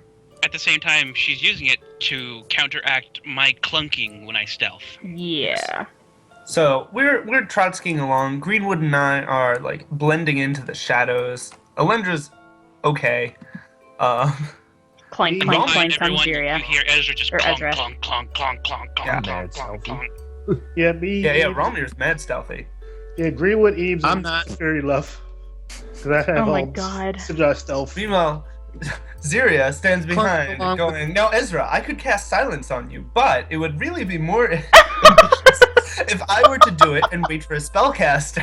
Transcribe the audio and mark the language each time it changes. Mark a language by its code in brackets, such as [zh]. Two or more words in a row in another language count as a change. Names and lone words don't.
[en] At the same time, she's using it to counteract my clunking when I stealth. Yeah. So we're trotskiing along. Greenwood and I are like blending into the shadows. Alendra's okay. Clank, clank, Behind clank comes everyone, Syria. you hear Ezra just Or clonk, Ezra. clonk, clonk, clonk, clonk, clonk, Yeah. clonk, clonk, clonk. Yeah, me. Yeah, Romir's mad stealthy. Yeah, Greenwood, Eames, I'm and not. Fury left. Because I have Oh my god. suggest stealth. Meanwhile, Ziria stands behind, along going, "Now, Ezra, I could cast silence on you, but it would really be more ambitious if I were to do it and wait for a spellcaster."